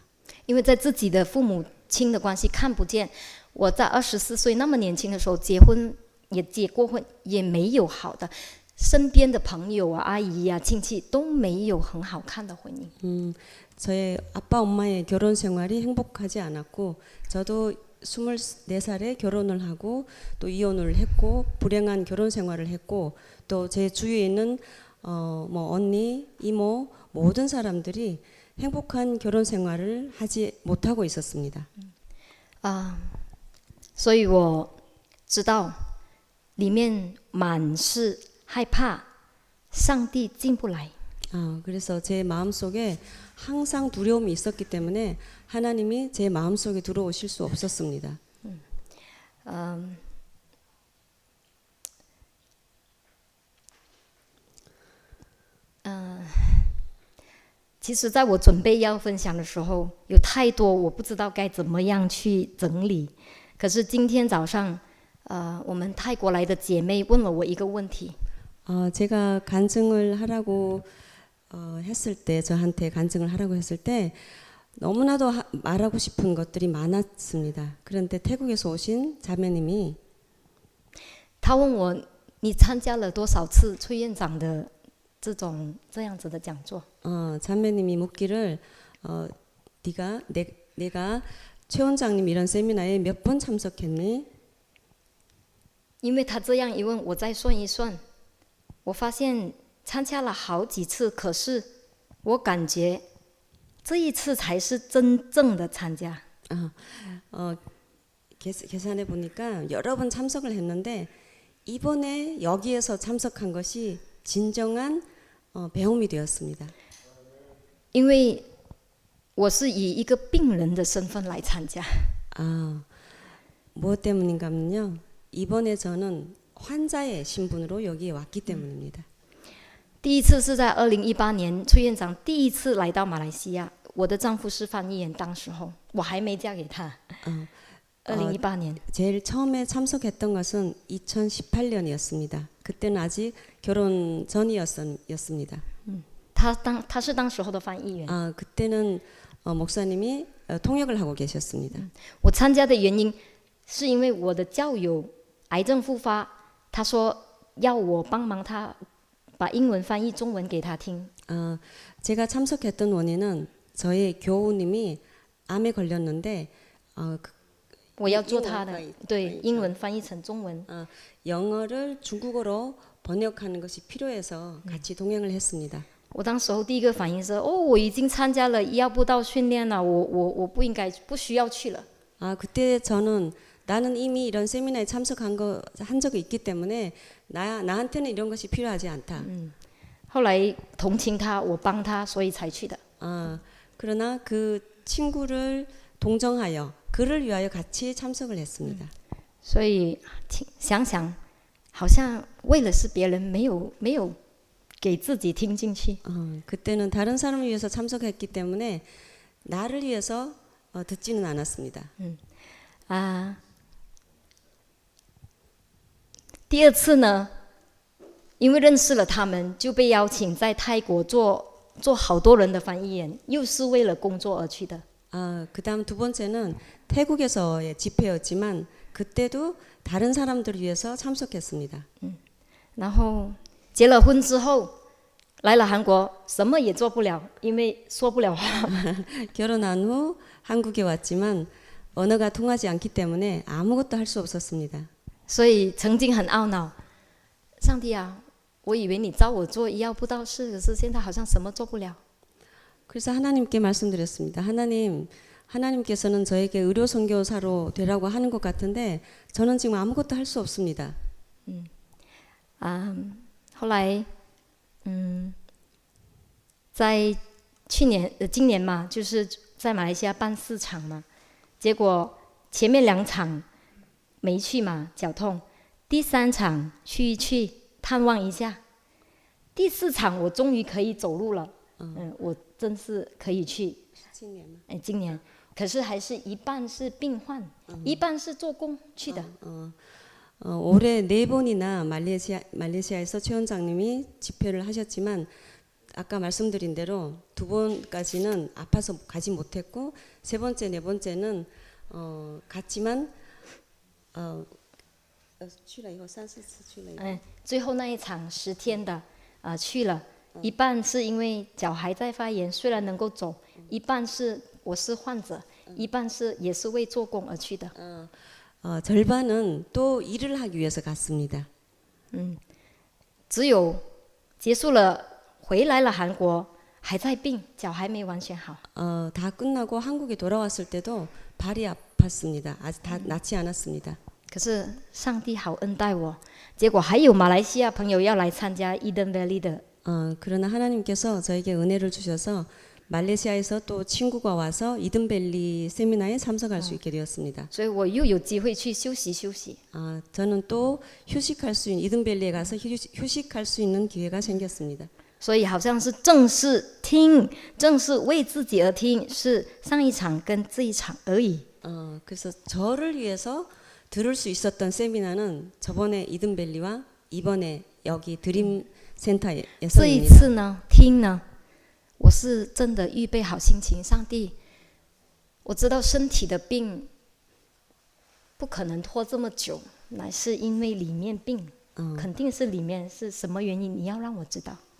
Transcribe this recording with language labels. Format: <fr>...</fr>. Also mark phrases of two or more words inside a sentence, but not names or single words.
<zh>因为在自己的父母亲的关系看不见，我在24岁那么年轻的时候结婚，也结过婚，也没有好的，身边的朋友啊、阿姨啊、亲戚都没有很好看的婚姻。</zh> <ko>저의 아빠 엄마의 결혼 생활이 행복하지 않았고 저도 24살에 결혼을 하고 또 이혼을 했고 불행한 결혼 생활을 했고 또 제 주위에 있는 뭐 언니, 이모 모든 사람들이 행복한 결혼 생활을 하지 못하고 있었습니다.</ko> <zh>所以我知道里面满是害怕上帝进不来。</zh> <ko>그래서 제 마음속에 항상 두려움이 있었기 때문에 하나님이 제 마음속에 들어오실 수 없었습니다.</ko> <zh>其实在我准备要分享的时候，有太多我不知道该怎么样去整理。可是今天早上，我们泰国来的姐妹问了我一个问题。</zh> <ko>제가 간증을 하라고 했을 때 저한테 간증을 하라고 했을 때 너무나도 말하고 싶은 것들이 많았습니다. 그런데 태국에서 오신 자매님이</ko> <zh>她问我，你参加了多少次崔院长的这样子的讲座？</zh> <ko>자매님이 묻기를 내가 최 원장님 이런 세미나에 몇 번 참석했니?</ko> <zh>因为她这样一问，我再算一算，我发现参加了好几次，可是我感觉这一次才是真正的参加。</zh> <ko>계산해 보니까 여러 번 참석을 했는데 이번에 여기에서 참석한 것이 진정한 배움이 되었습니다.</ko> <zh>因为我是以一个病人的身份来参加。</zh> <ko>무엇 때문인가면요. 이번에 저는 환자의 신분으로 여기에 왔기 때문입니다.</ko> <zh>第一次是在2018年，崔院长第一次来到马来西亚，我的丈夫是翻译员，当时候我还没嫁给他。2018年。</zh> <ko>제일 처음에 참석했던 것은 2018년이었습니다. 그때는 아직 결혼 전이었습니다.</ko> <zh>他是当时候的翻译员。</zh> <ko>그때는 목사님이 통역을 하고 계셨습니다.</ko> <zh>我参加的原因是因为我的教友癌症复发，他说要我帮忙他把英文翻译中文给他听。</zh> <ko>제가 참석했던 원인은 저의 교우님이 암에 걸렸는데</ko> <zh>我要做他的，对，英文翻译成中文。</zh> <ko>영어를 중국어로 번역하는 것이 필요해서 같이 동행을 했습니다.</ko> <zh>我当时候第一个反应是，我已经参加了医药布道训练了，我不需要去了。</zh> <ko>그때 저는 나는 이미 이런 세미나에 한 적이 있기 때문에 나한테는 이런 것이 필요하지 않다.</ko> <zh>后来同情他，我帮他，所以才去的。</zh> <ko>그러나 그 친구를 동정하여 그를 위하여 같이 참석을 했습니다.</ko> <zh>所以想想，好像为了是别人，没有给自己听进去。</zh> <ko>그때는 다른 사람을 위해서 참석했기 때문에 나를 위해서 듣지는 않았습니다.</ko> <zh>第二次呢，因为认识了他们，就被邀请在泰国做好多人的翻译员，又是为了工作而去的。</zh> <ko>그다음 두 번째는 태국에서의 집회였지만 그때도 다른 사람들을 위해서 참석했습니다.</ko> <zh>然后结了婚之后，来了韩国，什么也做不了，因为说不了话。</zh> <ko>결혼한 후 한국에 왔지만 언어가 통하지 않기 때문에 아무것도 할 수 없었습니다.</ko> <zh>所以曾经很懊恼，上帝啊，我以为你召我做医药布道士，可是现在好像什么做不了。</zh> <ko>그래서 하나님께 말씀드렸습니다. 하나님께서는 저에게 의료 선교사로 되라고 하는 것 같은데 저는 지금 아무것도 할 수 없습니다.</ko> <zh>后来，在今年嘛，就是在马来西亚办4场嘛，结果前面2场没去嘛，脚痛，第3场去探望一下，第4场我终于可以走路了， 我真是可以去，</zh> <ko>17년.</ko> <zh>今年，可是还是一半是病患，一半是做工去的。</zh> <ko>올해 4번이나 말레이시아에서 최 원장님이 집회를 하셨지만 아까 말씀드린 대로 2번까지는 아파서 가지 못했고 3번째, 4번째는 갔지만</ko> <zh>去了以后3、4次去了以后最后那一场10天的去了，一半是因为脚还在发炎，虽然能够走，一半是我是患者，一半是也是为做工而去的。</zh> <ko>절반은 또 일을 하기 위해서 갔습니다.</ko> <zh>只有结束了回来了韩国，还在病，脚还没完全好。</zh> <ko>다 끝나고 한국에 돌아왔을 때도 발이 아팠습니다. 아직 다 낫지 않았습니다.</ko> <zh>可是上帝好恩待我，结果还有马来西亚朋友要来参加 Eden Valley 的。</zh> <ko>그러나 하나님께서 저에게 은혜를 주셔서 말레이시아에서 또 친구가 와서 이든밸리 세미나에 참석할 수 있게 되었습니다.</ko> <zh>所以我又有机会去休息休息。</zh> <ko>저는 또 휴식할 수 있는 이든밸리에 가서 휴식할 수 있는 기회가 생겼습니다.</ko> <zh>所以好像是正是听，正是为自己而听，是上一场跟这一场而已。</zh> <ko>그래서 저를 위해서 들을 수 있었던 세미나는 저번에 이든밸리와 이번에 여기 드림</ko> <zh>这一</zh> <ko>센터에서입니다.</ko> <zh>次呢，听呢，我是真的预备好心情。上帝，我知道身体的病不可能拖这么久，乃是因为里面病，肯定是里面是什么原因，你要让我知道。</zh>